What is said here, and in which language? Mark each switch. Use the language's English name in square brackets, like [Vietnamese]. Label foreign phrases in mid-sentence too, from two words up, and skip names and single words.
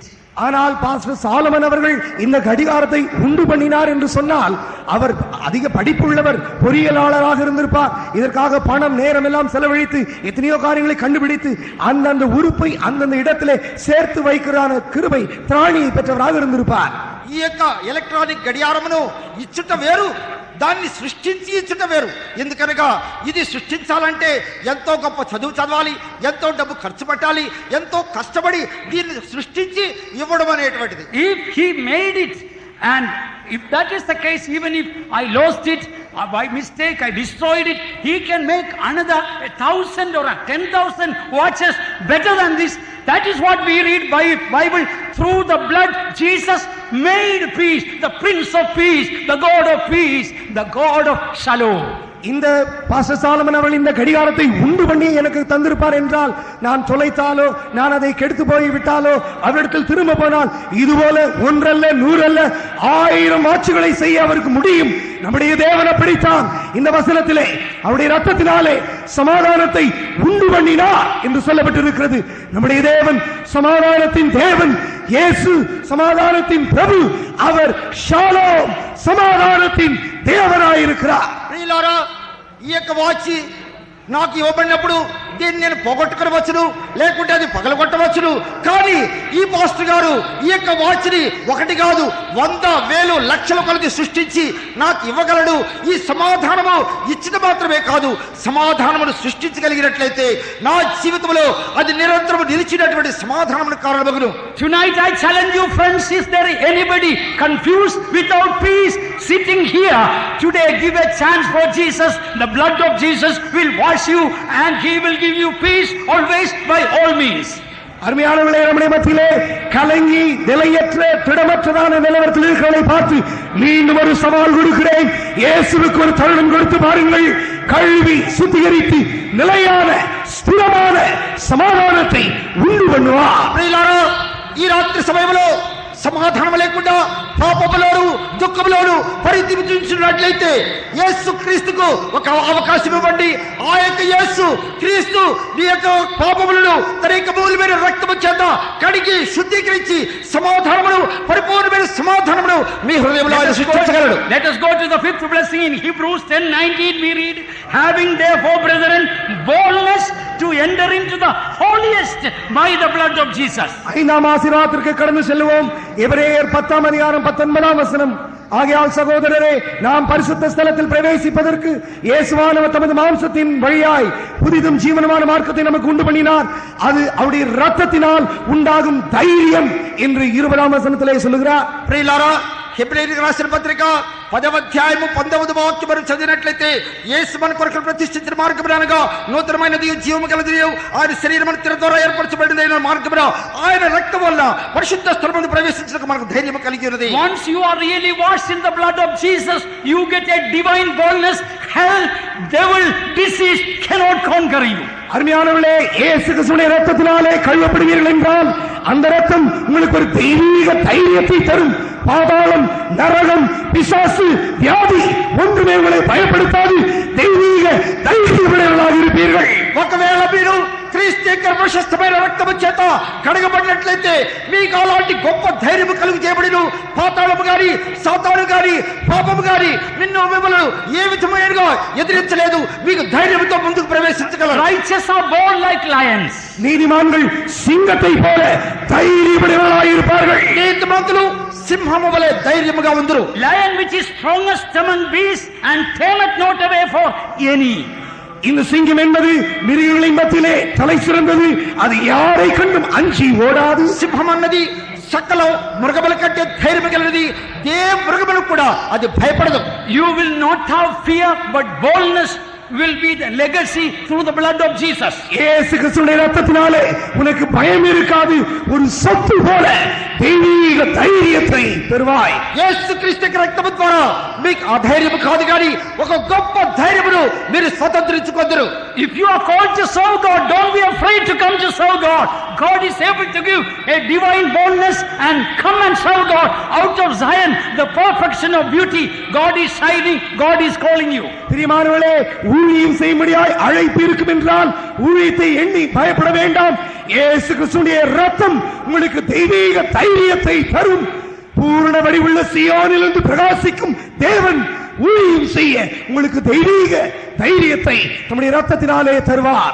[Tamil] ஆனால் பாஸ்டர் சாலமன் அவர்கள் இந்த கடிகாரத்தை உண்டு பண்ணினார் என்று சொன்னால் அவர் அதிக படிப்புள்ளவர், பொறியியலாளராக இருந்திருப்பார். இதற்காக பணம் நேரம் எல்லாம் செலவழித்து எத்தனையோ காரியங்களை கண்டுபிடித்து அந்தந்த உறுப்பை அந்தந்த இடத்திலே சேர்த்து வைக்கிறான கிருபை திராணியை பெற்றவராக இருந்திருப்பார். [Telugu] ఈ యొక్క ఎలక్ట్రానిక్ గడియారమును ఇచ్చుట వేరు, దాన్ని సృష్టించి ఇచ్చుట వేరు. ఎందుకనగా ఇది సృష్టించాలంటే ఎంతో గొప్ప చదువు చదవాలి, ఎంతో డబ్బు ఖర్చు పెట్టాలి, ఎంతో కష్టపడి దీన్ని సృష్టించి ఇవ్వడం అనేటువంటిది. [English] If he made it, and if that is the case, even if I lost it by mistake, I destroyed it, he can make another 1,000 or 10,000 watches better than this. That is what we read by Bible. Through the blood Jesus made peace, the Prince of Peace, the God of peace, the God of Shalom. [Tamil] இந்த பாஸ்டர் சாலமன் அவர்கள் இந்த கடிகாரத்தை உண்டு பண்ணி எனக்கு தந்திருப்பார் என்றால், நான் தொலைத்தாலோ நான் அதை கெடுத்து போய் விட்டாலோ அவரிடத்தில் திரும்ப போனால் இதுபோல ஒன்றல்ல 100 அல்ல 1000 வாட்சுகளை செய்ய அவருக்கு முடியும். நம்முடைய தேவன் அப்படித்தான் இந்த வசனத்திலே அவருடைய இரத்தத்தினாலே சமாதானத்தை உண்டு பண்ணினார் என்று சொல்லப்பட்டிருக்கிறது. நம்முடைய தேவன் சமாதானத்தின் தேவன், இயேசு சமாதானத்தின் பிரபு, அவர் ஷாலோம் சமாதானத்தின் தேவனாயிருக்கிறார். [Telugu] ప్రియులారా, ఈ యొక్క వాచి నాకు ఇవ్వబడినప్పుడు దీన్ని నేను పోగొట్టుకోవచ్చును, లేకుంటే అది పగలగొట్టవచ్చును. కానీ ఈ పాస్టర్ గారు ఈ యొక్క వాచ్ని ఒకటి కాదు 100, 1000, లక్షల కొలది సృష్టించి నాకు ఇవ్వగలడు. ఈ సమాధానము ఇచ్చిన మాత్రమే కాదు, సమాధానమును సృష్టించగలిగినట్లయితే నా జీవితంలో అది నిరంతరం నిలిచినటువంటి సమాధానమును కారణమగును. [English] Tonight I challenge you, friends, is there anybody confused without peace sitting here? Today give a chance for Jesus. The blood of Jesus will wash you and he will give you peace always by all means. [Tamil] அருமையானவர்களே, நம்முடைய மத்தியிலே கலங்கி நிலையற்ற திடமற்றதான நிலவரத்தில் இருக்கிறவர்களை பார்த்து மீண்டும் ஒரு சவால் கொடுக்கிறேன். இயேசுவுக்கு ஒரு தருணம் கொடுத்து பாருங்கள். கழுவி சுத்திகரித்து நிலையான ஸ்திரமான సమాధానத்தை ఉండు பண்ணுவார். [Telugu] ప్రియులారా, ఈ రాత్రి సమయంలో సమాధానం లేకుండా పాపములోను దుఃఖములోను పరితపించినట్లయితే యేసు క్రీస్తుకు ఒక అవకాశం ఇవ్వండి. ఆ యొక్క యేసు క్రీస్తు నీ యొక్క పాపములను తన యొక్క మూలమైన రక్తము చేత కడిగి శుద్ధీకరించి సమాధానమును, పరిపూర్ణమైన సమాధానమును మీ హృదయంలో ఆయన సృష్టించగలడు. [English] Let us go to the fifth blessing in Hebrews 10:19. We read, having therefore, brethren, boldness to enter into the holiest by the blood of Jesus. [Tamil] ஐந்தாம் ஆசீர்வாதத்திற்கு கடந்து செல்வோம். எபிரேயர் 10:19 ஆகையால் சகோதரரே, நாம் பரிசுத்த ஸ்தலத்தில் பிரவேசிப்பதற்கு இயேசுவானவர் தமது மாம்சத்தின் வழியாய் புதிதும் ஜீவனமான மார்க்கத்தை நமக்கு உண்டு பண்ணினார். அது அவருடைய இரத்தத்தினால் உண்டாகும் தைரியம் என்று 20ஆம் வசனத்திலே சொல்லுகிறார். [Telugu] ప్రియులారా, హెబ్రీయులకు రాసిన పత్రిక 10వ అధ్యాయము 19వ వాక్యం మనం చదివినట్లయితే యేసు మన కొరకు ప్రతిష్ఠించిన మార్గమున అనగా నూతనమైనది జీవము గలది ఆయన శరీరమును తిర ద్వారా ఏర్పరచబడిన మార్గమున ఆయన రక్తం వల్ల పరిశుద్ధ స్థలమును ప్రవేశించడానికి మనకు ధైర్యం కలిగి ఉన్నది. [English] Once you are really washed in the blood of Jesus, you get a divine boldness. Hell, devil, disease cannot conquer you. [Tamil] அருமையானவர்களே, இயேசு கிறிஸ்துவின் இரத்தத்தினாலே கழுவப்படுவீர்கள் என்றால் அந்த இரத்தம் உங்களுக்கு ஒரு தெய்வீக தைரியத்தை தரும். பாதாளம், நரகம், பிசாசு, வியாதி ஒன்றுமே உங்களை பயப்படுத்தாது. தெய்வீக தைரியமுடையவர்களாக இருப்பீர்கள். [Telugu] ఒకవేళ మీరు క్రీస్తు యొక్క ప్రశస్తమైన రక్తము చేత కడగబడినట్లయితే మీకు అలాంటి గొప్ప ధైర్యము కలుగు చేయబడిను. పాతాళము గాని, సాతాను గాని, పాపము గాని నిన్ను మిమ్మల్ని ఏ విధమైనగా ఎదిరించలేదు. మీకు ధైర్యంతో ముందుకు ప్రవేశించగలరు. [English] Righteous are born like lions. [Tamil] நீதிமான்கள் சிங்கத்தை போல தைரியமுடையவர்களாக இருப்பார்கள். [Telugu] నీతిమంతులు సింహము వలె ధైర్యముగా ఉందురు. [English] Lion which is strongest among beasts and tameth not away for any. [Tamil] இந்த சிங்கம் என்பது மிருகங்களின் மத்தியிலே தலை சிறந்தது. அது யாரை கண்டும் அஞ்சி ஓடாது. [Telugu] సింహం అన్నది సకల మృగముల కంటే ధైర్యం కలిగినది. ఏ మృగములకు కూడా అది భయపడదు. [English] You will not have fear, but boldness will be the legacy through the blood of Jesus. [Tamil] இயேசு கிறிஸ்துவின் இரத்தத்தினாலே உனக்கு பயம் இருக்காது. ஒரு சொத்து போல தெய்வீக தைரியத்தை பெறுவாய். [Telugu] యేసు క్రీస్తు యొక్క రక్తము ద్వారా మీకు ఆ ధైర్యం కాదు కానీ ఒక గొప్ప ధైర్యమును మీరు స్వతంత్రించుకొందురు. [English] If you are called to serve God, don't be afraid to come to serve God. God is able to give a divine boldness and come and serve God. Out of Zion, the perfection of beauty, God is shining, God is calling you. [Tamil] பிரியமானவர்களே, ஊழியம் செய்யும்படியாய் அழைப்பு இருக்கும் என்றால் ஊழியத்தை எண்ணி பயப்பட வேண்டாம். இயேசு கிறிஸ்துவின் இரத்தம் உங்களுக்கு தெய்வீக தைரியத்தை தரும். பூரண வடிவுள்ள சீயோனிலிருந்து பிரகாசிக்கும் தேவன் ஊழியம் செய்ய உங்களுக்கு தெய்வீக தைரியத்தை நம்முடைய இரத்தத்தினாலே தருவார்.